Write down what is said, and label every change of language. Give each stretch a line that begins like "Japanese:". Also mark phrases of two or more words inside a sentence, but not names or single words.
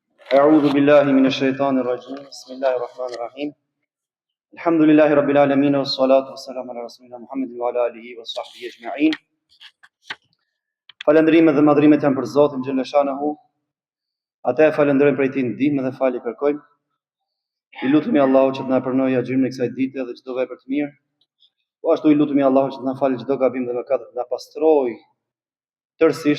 Arabic: أعوذ بالله من الشيطان الرجيم بسم الله الرحمن الرحيم الحمد لله رب العالمين والصلاة والسلام على رسولنا محمد وعلى آله وصحبه أجمعين.
Albanian: Falëndrimet dhe madhrimet janë për Zotin xhaleshanahu. Atë e falenderojmë për këtë ndihmë dhe falje kërkojmë. I lutemi Allahut që të na pranojë agjërimin e kësaj dite dhe çdo vepër të mirë. Po ashtu i lutemi Allahut që të na falë çdo gabim dhe mëkat, të na pastrojë tërësisht.